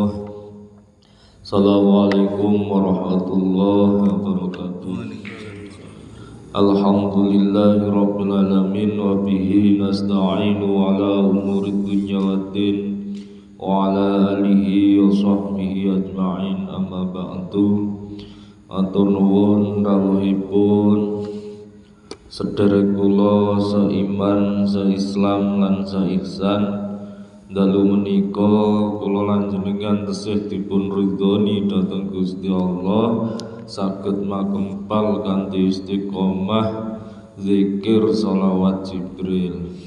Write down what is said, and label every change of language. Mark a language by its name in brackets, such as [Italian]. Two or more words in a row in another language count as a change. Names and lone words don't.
[Arabic] السلام عليكم ورحمة الله وبركاته. الحمد لله رب العالمين وبه نستعين على أمور الدنيا والدين وعلى آله وصحبه أجمعين، أما بعد. [Javanese] Atur nuwun rawuhipun sedherek kula seiman, seislam lan seihsan. Dalu menika kula lan jenengan tesih dipun ridhoni dhateng Gusti Allah, saged makempal kanthi istiqomah zikir sholawat Jibril.